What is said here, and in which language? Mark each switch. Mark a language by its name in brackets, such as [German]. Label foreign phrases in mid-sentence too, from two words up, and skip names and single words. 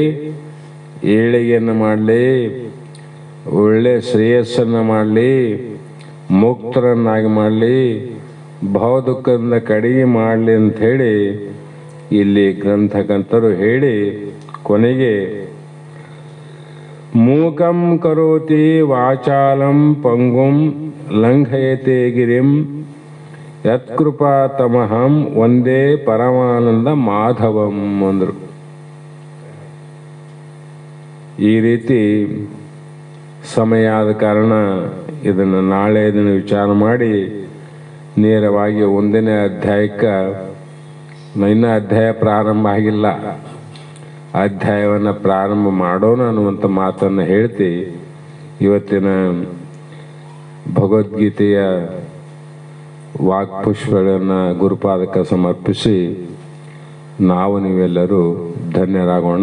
[Kannada] ಏಳಿಗೆಯನ್ನು ಮಾಡಲಿ, ಒಳ್ಳೆ ಶ್ರೇಯಸ್ಸನ್ನು ಮಾಡಲಿ, ಮುಕ್ತರನ್ನಾಗಿ ಮಾಡಲಿ, ಭಾವದುಃಖದಿಂದ ಕಡಿಮೆ ಮಾಡಲಿ ಅಂತ ಹೇಳಿ ಇಲ್ಲಿ ಗ್ರಂಥಕರ್ತರು ಹೇಳಿ ಕೊನೆಗೆ [Sanskrit] ಮೂಕಂ ಕರೋತಿ ವಾಚಾಲಂ ಪಂಗುಂ ಲಂಘಯತೆ ಗಿರಿಂ ಯತ್ಕೃಪಾ ತಮಹಂ ಒಂದೇ ಪರಮಾನಂದ ಮಾಧವಂ [Kannada] ಅಂದರು. ಈ ರೀತಿ ಸಮಯ ಆದ ಕಾರಣ ಇದನ್ನು ನಾಳೆ ದಿನ ವಿಚಾರ ಮಾಡಿ ನೇರವಾಗಿ ಒಂದನೇ ಅಧ್ಯಾಯಕ್ಕೆ, ಇನ್ನೂ ಅಧ್ಯಾಯ ಪ್ರಾರಂಭ ಆಗಿಲ್ಲ, ಅಧ್ಯಾಯವನ್ನು ಪ್ರಾರಂಭ ಮಾಡೋಣ ಅನ್ನುವಂಥ ಮಾತನ್ನು ಹೇಳ್ತಿ ಇವತ್ತಿನ ಭಗವದ್ಗೀತೆಯ ವಾಕ್ಪುಷ್ಪಗಳನ್ನು ಗುರುಪಾದಕ್ಕೆ ಸಮರ್ಪಿಸಿ ನಾವು ನೀವೆಲ್ಲರೂ ಧನ್ಯರಾಗೋಣ.